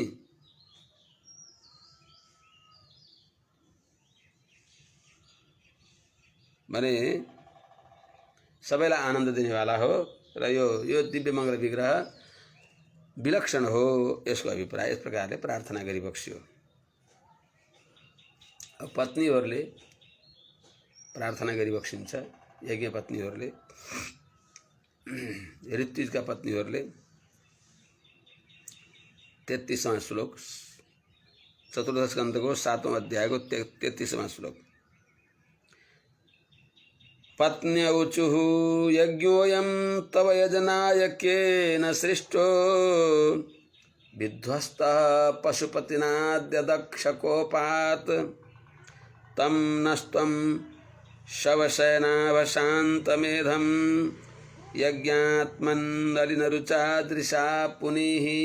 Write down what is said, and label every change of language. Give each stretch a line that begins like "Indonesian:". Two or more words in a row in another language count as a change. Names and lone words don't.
Nepali: माने सबैलाई आनन्द दिनेवाला हो र यो दिव्य मङ्गल विग्रह विलक्षण हो, यसको अभिप्राय यस प्रकारले प्रार्थना गरी बक्स्यो। अब पत्नीहरूले प्रार्थना गरी बक्सिन्छ। यज्ञ पत्नीहरूले, ऋत्विजका पत्नीहरूले 33वां श्लोक, चतुर्दश स्कन्धको 7वां अध्यायको 33वां श्लोक।
Sanskrit: पत्न्यौचुः यज्ञोऽयं तव यजनायकेन सृष्टो विध्वस्तः पशुपतिनाद्य दक्षकोपात् तं नस्त्वं शवशयनावशान्तमेधं यज्ञात्मन्नलिनरुचादृशा पुनीः।